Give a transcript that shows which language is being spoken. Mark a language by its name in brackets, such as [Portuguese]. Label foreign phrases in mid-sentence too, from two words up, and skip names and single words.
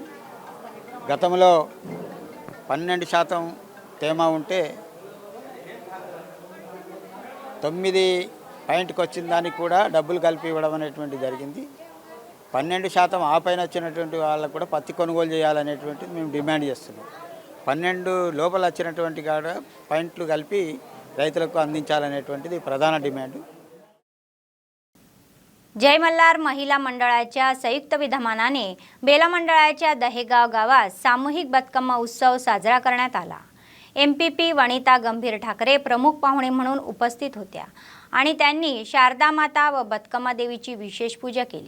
[Telugu] గతంలో 12% తేమ ఉంటే 9 పాయింట్కి వచ్చిన దానికి కూడా డబ్బులు కలిపి ఇవ్వడం అనేటువంటి జరిగింది. 12% ఆ పైన వచ్చినటువంటి వాళ్ళకు కూడా పత్తి కొనుగోలు చేయాలనేటువంటిది మేము డిమాండ్ చేస్తున్నాం. 12 లోపల వచ్చినటువంటి కాడ పాయింట్లు కలిపి రైతులకు अंदिंचालनेటువంటిది ప్రధాన డిమాండ్. [Marathi] जय मल्हार महिला मंडळाच्या संयुक्त विद्यमानाने बेला मंडळाच्या दहेगाव गावात सामूहिक बदकम्मा उत्सव साजरा करण्यात आला. MPP वनिता गंभीर ठाकरे प्रमुख पाहुणे म्हणून उपस्थित होत्या आणि त्यांनी शारदा माता व बदकम्मा देवीची विशेष पूजा केली.